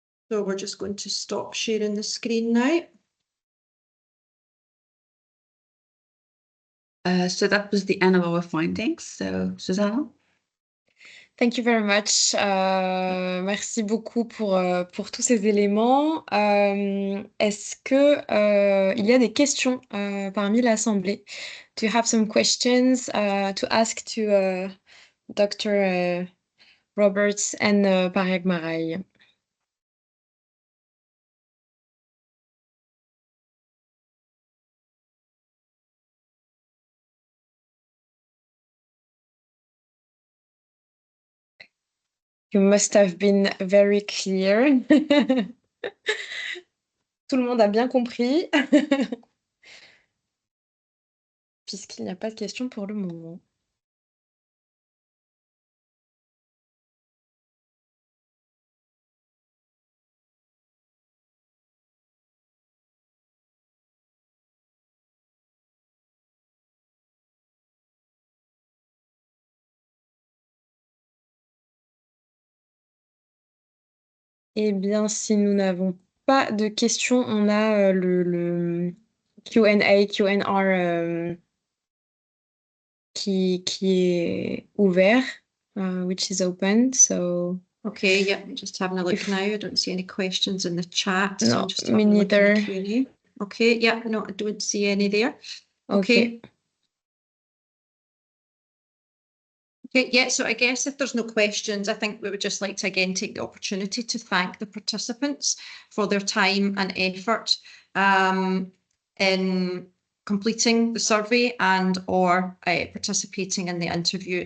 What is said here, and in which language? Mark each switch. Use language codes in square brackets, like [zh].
[en] So we're just going to stop sharing the screen now. So that was the end of our findings. So, Susanna? Thank you very much. [fr] Merci beaucoup pour tous ces éléments. Est-ce que il y a des questions parmi l'Assemblée? [en] Do you have some questions to ask to Dr. Roberts and Pariag-Maraye? You must have been very clear. [fr] Tout le monde a bien compris. Puisqu'il n'y a pas de questions pour le moment. Eh bien, si nous n'avons pas de questions, on a le Q&A, Q&R qui est ouvert, [en] which is open. So Okay, yeah, I'm just having a look now. I don't see any questions in the chat. No, I'm just me having a look in the neither. Q&A. Okay, yeah, no, I don't see any there. Okay. Okay, yeah, so I guess if there's no questions, I think we would just like to again take the opportunity to thank the participants for their time and effort in completing the survey and or participating in the interview.